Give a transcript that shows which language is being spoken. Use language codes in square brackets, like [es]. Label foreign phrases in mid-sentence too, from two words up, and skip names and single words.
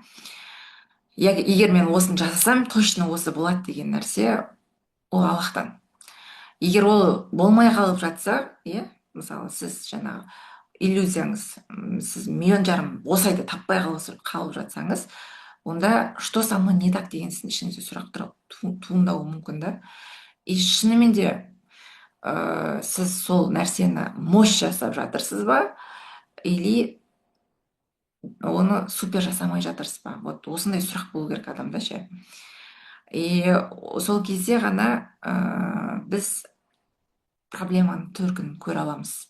[kk] Егер мен осыны жасасам, точно осы болады деген нәрсе, ол Аллахтан. Егер ол болмай қалып жатса, иә, мысалы, сіз жаңағы иллюзияңыз, сіз 1,5 миллион осы айда таппай қалып жатсаңыз, онда [ru] что со мной не так [kk] деген сіздің ішіңізде сұрақтар туындауы мүмкін да. И шынымен де сіз сол нәрсені мощь жасап жатырсыз ба, или оны супер жасамай жатырсыз ба? Вот осындай сұрақ болу керек адамда, ше. И сол кезде ғана біз проблеманың төркінін көре аламыз.